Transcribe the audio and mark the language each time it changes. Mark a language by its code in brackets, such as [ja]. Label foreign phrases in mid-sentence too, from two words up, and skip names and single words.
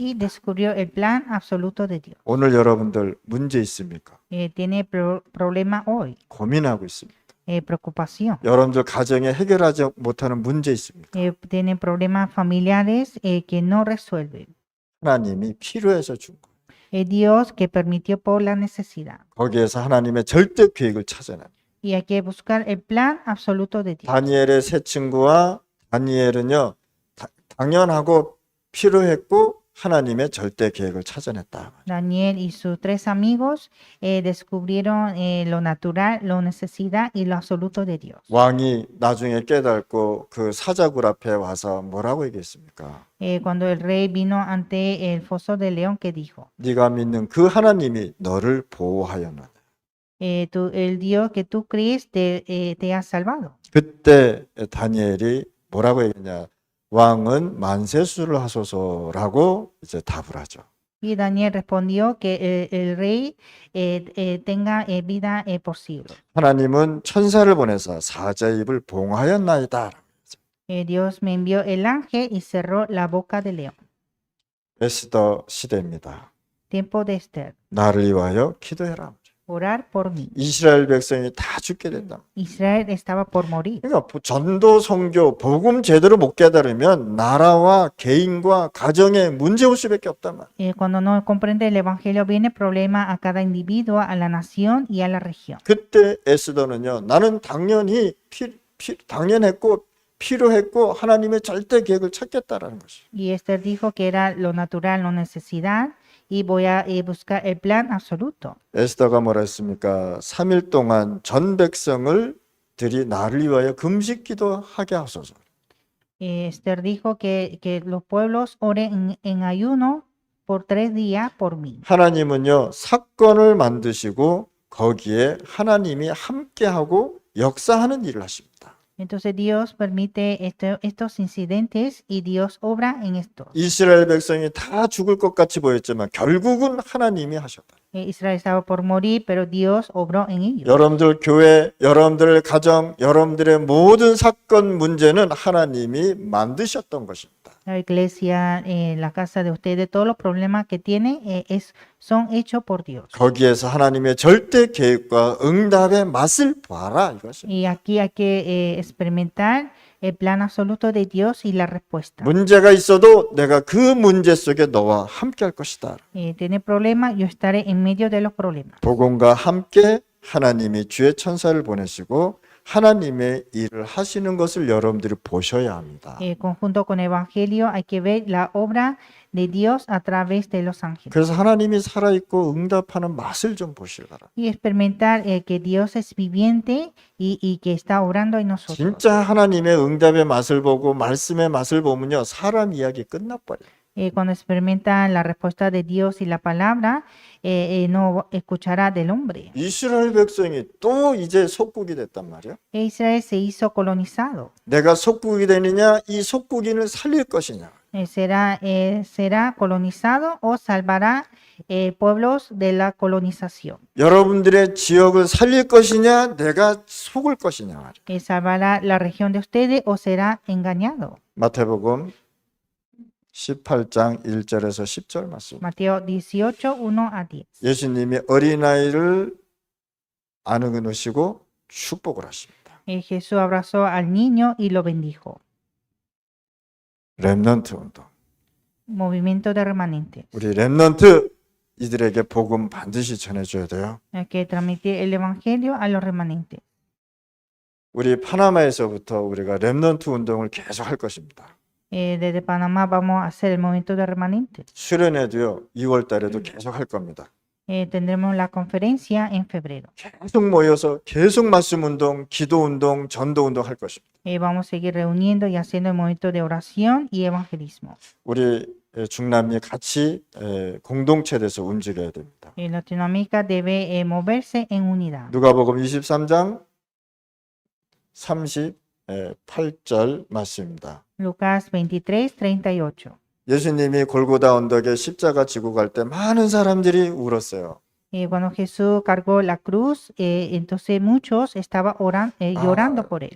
[es] Y descubrió el plan absoluto de Dios. [ko] 오늘 여러분들 문제 있습니까? [es] Tiene problema hoy, [ko] 고민하고 있습니다. [es] preocupación. [ko] 여러분들 가정에 해결하지 못하는 문제 있습니까? [es] Tiene problemas familiares que no resuelve. [ko] 하나님이 필요해서 준 거예요. [es] Es Dios que permitió por la necesidad. [ko] 거기에서 하나님의 절대 계획을 찾아내. [es] Y hay que buscar el plan absoluto de Dios. [ko] 다니엘의 세 친구와 다니엘은요 당연하고 필요했고 하나님의 절대 계획을 찾아냈다. [es] Daniel y sus 3 amigos descubrieron lo natural, lo necesidad y lo absoluto de Dios. [ko] 왕이 나중에 깨닫고 그 사자굴 앞에 와서 뭐라고 얘기했습니까? [es] Cuando el rey vino ante el foso del león, ¿qué dijo? [ko] 네가 믿는 그 하나님이 너를 보호하였느냐. [es] El Dios que tú crees te ha salvado. [ko] 그때 다니엘이 뭐라고 얘기했냐? 왕은 만세수를 하소서라고 이제 답을 하죠. [es] Y Daniel respondió que el rey tenga vida por siglos. [ko] 하나님은 천사를 보내서 사자의 입을 봉하였나이다. [es] Dios me envió el ángel y cerró la boca del león. [ko] 에스더 시대입니다. [es] Tiempo de Esther. [ko] 나를 위하여 기도해라. [es] orar por mí. [ko] 이스라엘 백성이 다 죽게 된다. [es] Israel estaba por morir. [ko] 그러니까 전도, 선교, 복음 제대로 못 깨달으면 나라와 개인과 가정에 문제 올 수밖에 없단 말이야. [es] Cuando no comprende el evangelio viene problema a cada individuo, a la nación y a la región. [ko] 그때 에스더는요, 나는 당연히 당연했고 필요했고 하나님의 절대 계획을 찾겠다라는 것이. [es] Y Esther dijo que era lo natural, no necesidad, y voy a buscar el plan absoluto. [ko] 에스더가 뭐라 했습니까? 3일 동안 전 백성을 들이 나를 위하여 금식 기도하게 하소서. [es] Esther dijo que los pueblos oren en ayuno por 3 días por mí. [ko] 하나님은요, 사건을 만드시고 거기에 하나님이 함께하고 역사하는 일을 하십니다. [es] Entonces Dios permite estos incidentes y Dios obra en esto. [ko] 이스라엘 백성이 다 죽을 것 같이 보였지만 결국은 하나님이 하셨다. [es] Israel estaba por morir, pero Dios obró en ellos. [ko] 여러분들 교회, 여러분들 가정, 여러분들의 모든 사건 문제는 하나님이 만드셨던 것입니다. [es] La iglesia, la casa de ustedes, todos los problemas que tiene son hechos por Dios. [ko] 거기에서 하나님의 절대 계획과 응답의 맛을 봐라 이것이. [es] Y aquí hay que experimentar el plan absoluto de Dios y la respuesta. [ko] 문제가 있어도 내가 그 문제 속에 너와 함께 할 것이다. [es] Tiene problemas, yo estaré en medio de los problemas. [ko] 복음과 함께 하나님이 주의 천사를 보내시고 하나님의 일을 하시는 것을 여러분들이 보셔야 합니다. [es] Conjunto con Evangelio hay que ver la obra de Dios a través de los ángeles. [ko] 그래서 하나님이 살아있고 응답하는 맛을 좀 보시기 바랍니다. [es] Y experimentar que Dios es viviente y que está obrando en nosotros. [ko] 진짜 하나님의 응답의 맛을 보고 말씀의 맛을 보면요, 사람 이야기 끝나버려요. [es] Cuando experimenta la respuesta de Dios y la palabra, no escuchará del hombre. [ko] 이스라엘 백성이 또 이제 속국이 됐단 말이야. [es] Israel se hizo colonizado. [ko] 내가 속국이 되느냐, 이 속국인을 살릴 것이냐. [es] Será colonizado o salvará pueblos de la colonización. [ko] 여러분들의 지역을 살릴 것이냐, 내가 속을 것이냐 말이야. [es] Salvará la región de ustedes o será engañado. [ko] 마태복음 18장 1절에서 10절 말씀. [es] Mateo 18, 1-10. [ko] 예수님이 어린아이를 안으시고 축복을 하십니다. [es] Jesús abrazó al niño y lo bendijo. [ko] 렘넌트 운동. [es] Movimiento de remanentes. [ko] 우리 렘넌트 이들에게 복음 반드시 전해줘야 돼요. [es] Hay que transmitir el evangelio a los remanentes. [ko] 우리 파나마에서부터 우리가 렘넌트 운동을 계속 할 것입니다. [es] Desde Panamá vamos a hacer el movimiento de remanentes. [ko] 수련회도요, 2월 달에도 계속 할 겁니다. [es] Tendremos la conferencia en febrero. [ko] 계속 모여서 계속 말씀 운동, 기도 운동, 전도 운동 할 것입니다. [es] Vamos a seguir reuniendo y haciendo el movimiento de oración y evangelismo. [ko] 우리 중남미 같이 공동체 돼서 움직여야 됩니다. [es] Latinoamérica debe moverse en unidad. [ko] 누가복음 23장 38절 말씀입니다. [es] Lucas 23, 38. [ko] 예수님이 골고다 언덕에 십자가 지고 갈 때 많은 사람들이 울었어요. [es] Cuando Jesús cargó la cruz, entonces muchos estaban llorando por él.